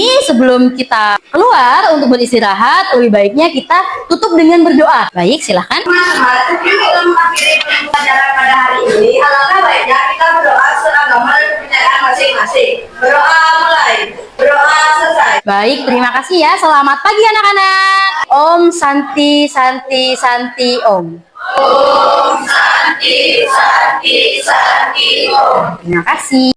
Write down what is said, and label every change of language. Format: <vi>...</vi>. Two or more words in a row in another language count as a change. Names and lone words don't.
<id>Sebelum kita keluar untuk beristirahat, lebih baiknya kita tutup dengan berdoa. Baik, silahkan. Teman-teman, sebelum mengakhiri pembelajaran pada hari ini, alangkah baiknya kita berdoa sesuai agama dan kepercayaan masing-masing. Berdoa mulai. Baik, terima kasih ya. Selamat pagi anak-anak.</id> <sa>Om Santi Santi Santi Om. Om Santi Santi Santi Om.</sa> <id>Terima kasih.</id>